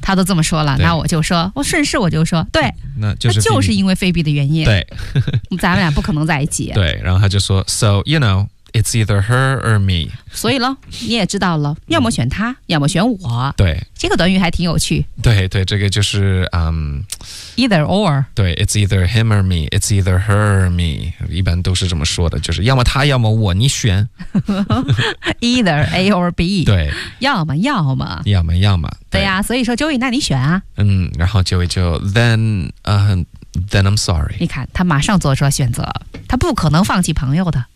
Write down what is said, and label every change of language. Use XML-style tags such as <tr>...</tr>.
<zh>他都这么说了，那我就说，我顺势我就说，对，那就是就是因为 Phoebe 的原因。对，咱们俩不可能在一起。对，然后他就说</zh> <en>，So you know, it's either her or me。</en> <zh>所以喽，你也知道了，要么选他，要么选我。对，这个短语还挺有趣。对对，这个就是</zh> <en>either or。对 ，it's either him or me, it's either her or me。</en> <zh>一般都是这么说的，就是要么他，要么我，你选。</zh> <en>either A or B。</en> <zh>对，要么要么。要么要么。对呀、啊，所以说 Joey， 那你选啊。嗯，然后</zh> <en>Joey 就 then then I'm sorry。</en> <zh>你看，他马上做出了选择，他不可能放弃朋友的，</zh>